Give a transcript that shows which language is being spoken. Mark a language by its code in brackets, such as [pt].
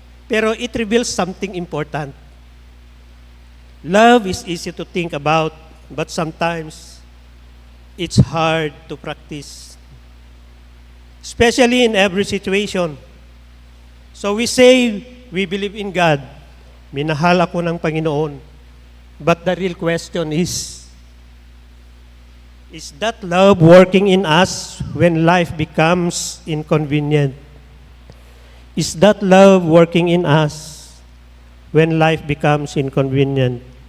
[en] Pero it reveals something important. Love is easy to think about, but sometimes it's hard to practice. Especially in every situation. So we say, we believe in God. [tl] Minahal ako ng Panginoon. [en] But the real question is that love working in us when life becomes inconvenient? Is that love working in us when life becomes inconvenient?